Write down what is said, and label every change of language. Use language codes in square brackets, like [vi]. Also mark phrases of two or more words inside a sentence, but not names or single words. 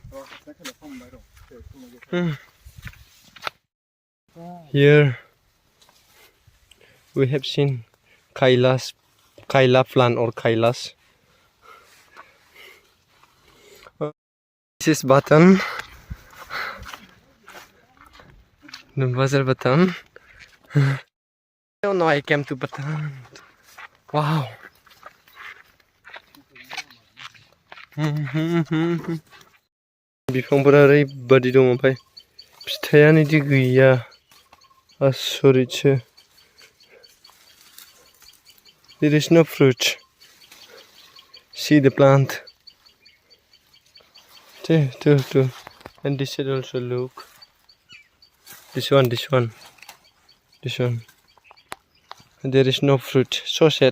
[en] Here we have seen Kaila plant or Kailas. This is Batam. The Bazar Batam. I don't know I came to Batam. [brx] Wow. बिफांफोरा ओरैबादि दङ ओमफ्राय फिथाइयानो इदि गैया आसरितसो [en] There is no fruit. See the plant. Two. And this side also look. This one. And there is no fruit. So sad.